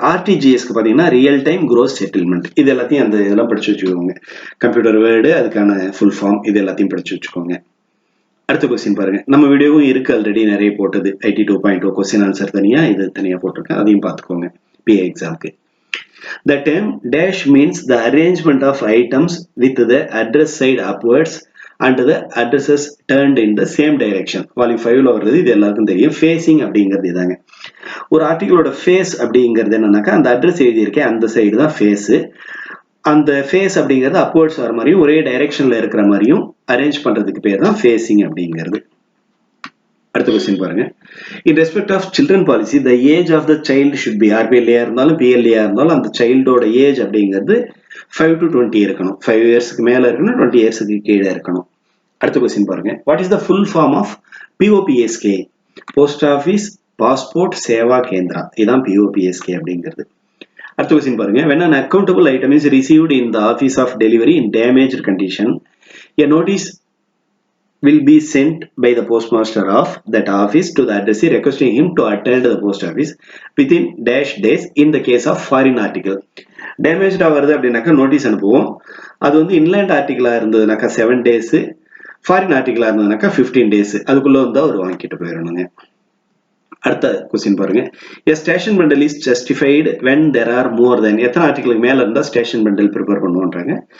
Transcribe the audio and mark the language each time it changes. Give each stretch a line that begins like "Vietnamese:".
Tamil: RTGSக்கு பார்த்தீங்கன்னா real time gross settlement. இது எல்லாத்தையும் அந்த இதெல்லாம் படிச்சு வச்சுக்கோங்க. கம்ப்யூட்டர் வேர்டு, அதுக்கான ஃபுல் ஃபார்ம், இது எல்லாத்தையும் படிச்சு வச்சுக்கோங்க. அடுத்த கொஸ்டின் பாருங்க. நம்ம வீடியோவும் இருக்கு ஆல்ரெடி நிறைய போட்டது. IT 2.0 கொஸ்டின் ஆன்சர் தனியா, இது தனியா போட்டிருக்கேன், அதையும் பார்த்துக்கோங்க PA எக்ஸாம்க்கு.
English: The term dash means the arrangement of items with the address side upwards and the addresses turned in the same direction.
Tamil: Volume 5ல வருது, இது எல்லாருக்கும் தெரியும். ஃபேசிங் அப்படிங்கிறது இதாங்க. ஒரு ஆர்டிகளோட ஃபேஸ் அப்படிங்கிறது என்னன்னாக்கா அந்த அட்ரஸ் எழுதியிருக்கேன் அந்த சைடு தான் ஃபேஸு. அந்த ஃபேஸ் அப்படிங்கிறது அப்வர்ட்ஸ் வர மாதிரியும் ஒரே டைரக்ஷன்ல இருக்கிற மாதிரியும் அரேஞ்ச் பண்றதுக்கு பேர் தான் ஃபேசிங் அப்படிங்கிறது. அடுத்த கொஸ்டின் பாருங்க.
English: in respect of children policy, the age of the child should be
Tamil: RPLA இருந்தாலும் PLA இருந்தாலும் அந்த சைல்டோட ஏஜ் அப்படிங்கிறது 5 to 20 இருக்கணும். 5 இயர்ஸ்க்கு மேல இருக்கணும், 20 இயர்ஸ்க்கு கீழே இருக்கணும். அடுத்த கொஸ்டின் பாருங்க.
English: What is the full form of POPSK? Post office passport Seva Kendra, இதுதான் POPSK அப்படிங்கிறது.
Tamil: அடுத்த கொஸ்டின் பாருங்க.
English: when an accountable item is received in the office of delivery in damaged condition, a notice will be sent by the postmaster of that office to the addressee requesting him to attend the post office within dash days in the case of foreign article.
Tamil: டேமேஜ்டா வருது அப்படின்னாக்கா notice அனுப்புவோம். அது வந்து inland ஆர்டிகிளா இருந்ததுனாக்கா 7 days, foreign ஆர்டிகிளா இருந்ததுனாக்கா 15 days, அதுக்குள்ள வந்து அவர் வாங்கிட்டு போயிடணுங்க. அடுத்த question பாருங்க.
English: A station bundle is justified when there are more than,
Tamil: எத்தனை ஆர்டிகிளுக்கு மேல இருந்தா ஸ்டேஷன் பண்டல் ப்ரிப்பேர் பண்ணுவோன்றாங்க.